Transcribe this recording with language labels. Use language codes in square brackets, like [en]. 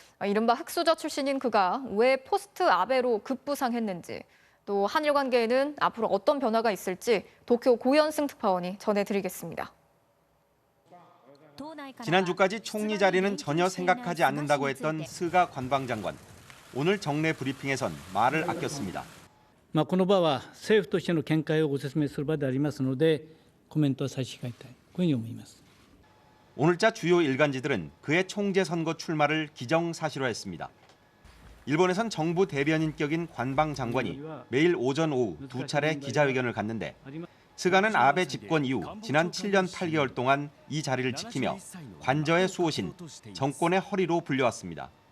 [ko] 이른바 흑수저 출신인 그가 왜 포스트 아베로 급부상했는지, 또 한일 관계에는 앞으로 어떤 변화가 있을지 도쿄 고현승 특파원이 전해드리겠습니다. 지난주까지 총리 자리는 전혀 생각하지 않는다고 했던 스가 관방장관. 오늘 정례 브리핑에선 말을 아꼈습니다. [ja] この場は政府としての見解をご説明する場でありますのでコメントは差し控えたい、こういうふうに思います。 [ko] 오늘자 주요 일간지들은 그의 총재 선거 출마를 기정사실화했습니다. 일본에선 정부 대변인격인 관방 장관이 매일 오전 오후 두 차례 기자회견을 갖는데 스가는 아베 집권 이후 지난 7년 8개월 동안 이 자리를 지키며 관저의 수호신, 정권의 허리로 불려왔습니다.